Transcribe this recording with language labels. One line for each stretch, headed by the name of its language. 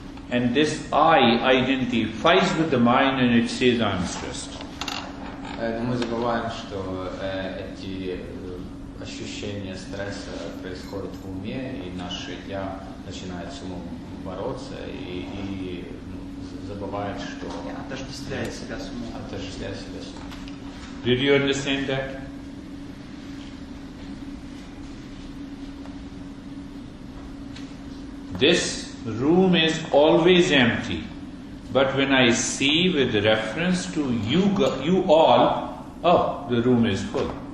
English: and this I identifies with the mind and it says I'm stressed.
Russian: Но мы забываем, что эти ощущения стресса происходят в уме, и наше «я» начинает с умом бороться и забывает, что... Отождествляет себя с умом. Отождествляет себя с умом.
English: Did you understand that? This room is always empty, but when I see with reference to you all, oh, the room is full.